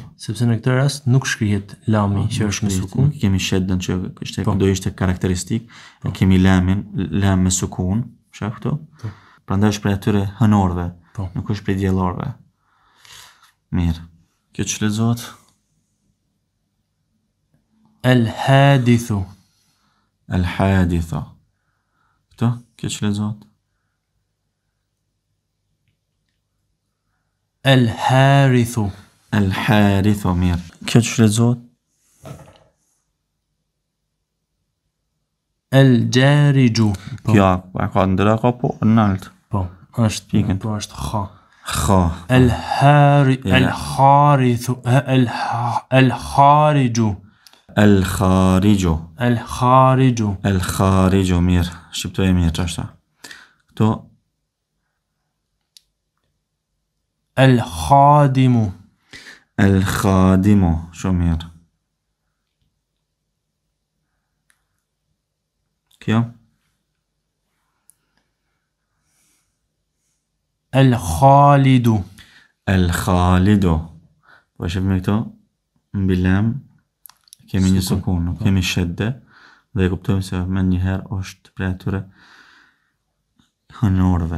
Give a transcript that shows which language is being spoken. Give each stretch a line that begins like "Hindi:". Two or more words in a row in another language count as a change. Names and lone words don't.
Albanian: Sepse në këtë rast nuk shkrihet lami që është me sukun. Kemi sheddën që ishte do ishte karakteristik, kemi lamin, lam me sukun, shaq këtu. Prandaj është prej atyre hënorëve, nuk është prej diellorëve. Mirë. Kjo që lexohet? El-hadithu. El-hadithu. Këto, kjo që lexohet? El-harithu. El-harithu, mirë. Kjo që lexohet? El-jariju. Kjo, ka ndëra ka po, nalt. Po, është pikën. Po, është kha. Kha. El-harithu. El-khariju. El-khariju. El-khariju. El-khariju, mirë. Shqiptoj e mirë që ashta. Këto. El-khadimu. El-khadimu, shumë mirë. Kjo?
Arabic: الخالد
Albanian: El Khalidu. Po e shëfëm këto, mbi lam, kemi një sukun, nuk kemi shedde, dhe e kuptojmë se me njëherë është prej atyre hënorve.